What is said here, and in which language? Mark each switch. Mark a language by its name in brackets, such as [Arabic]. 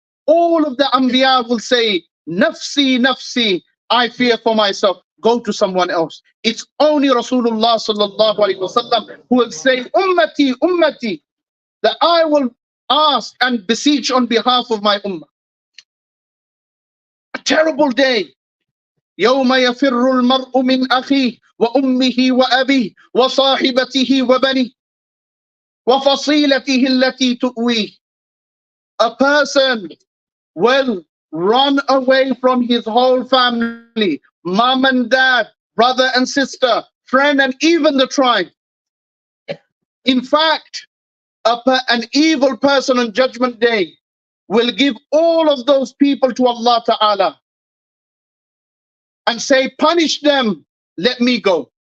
[English] All of the Anbiya will say, Nafsi, Nafsi, I fear for myself. Go to someone else. It's only Rasulullah sallallahu alaihi wasallam who will say, Ummati, Ummati, that I will ask and beseech on behalf of my ummah. A terrible day. [Arabic] يوم يفر المرء من أخيه وأمه وأبيه وصاحبته وبنيه وفصيلته التي تؤويه. [English] A person will run away from his whole family, mom and dad, brother and sister, friend, and even the tribe. In fact, an evil person on Judgment Day will give all of those people to Allah Ta'ala and say, punish them, let me go.